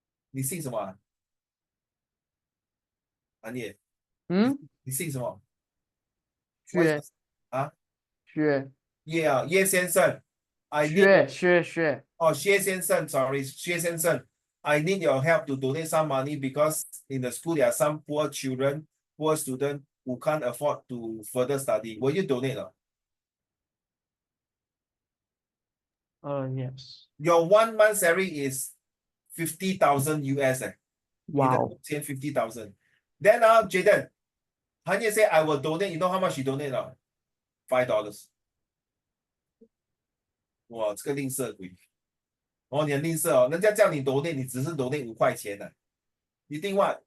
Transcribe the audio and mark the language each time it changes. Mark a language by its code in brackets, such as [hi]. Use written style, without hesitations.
[zh] 你姓什么？Hanye，你姓什么？薛叶先生。 [en] 薛先生 sorry, 薛先生 I need your help to donate some money because in the school there are some poor children, poor students who can't afford to further study. Will you donate? Yes. Your 1 month salary is 50,000 US. Wow. 50,000. Then Jaden, Hanye say I will donate. You know how much you donate? $5. [zh] 哇，这个吝啬鬼！你很吝啬人家叫你 donate， 你只是 donate 5块钱 [en] You think what?